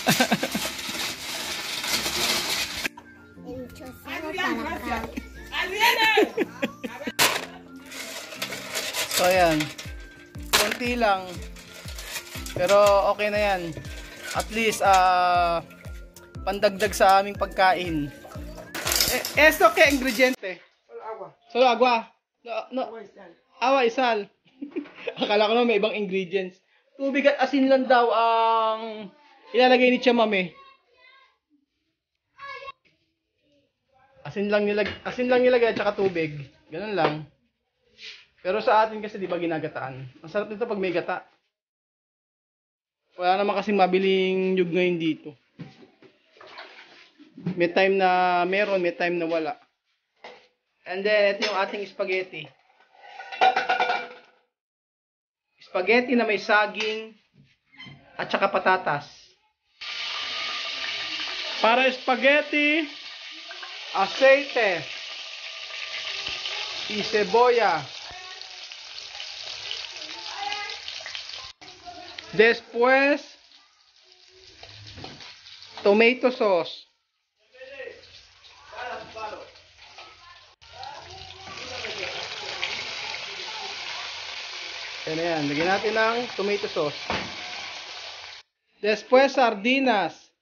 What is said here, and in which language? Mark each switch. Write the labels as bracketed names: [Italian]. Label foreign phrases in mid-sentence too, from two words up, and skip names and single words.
[Filipino] So ayan, konti lang, pero okay na yan. [English] At least [Filipino] pandagdag sa aming pagkain. [Spanish] Esto que ingrediente? Solo agua. No. Agua y sal. [Filipino] Akala ko na may ibang ingredients. Tubig at asin lang daw ang ilalagay ni Chamame. Asin lang nilagay at saka tubig. Ganun lang. Pero sa atin kasi di ba ginagataan? Ang sarap nito pag may gata. Wala naman kasing mabiling nyug ngayon dito. May time na meron, may time na wala. [English] And then, [Filipino] ito yung ating spaghetti. Spaghetti na may saging at saka patatas. [Spanish] Para spaghetti, aceite y cebolla. Después, [English] tomato sauce. [Filipino] Yan, lagyan natin ng [English] tomato sauce. [Spanish] Después, sardinas.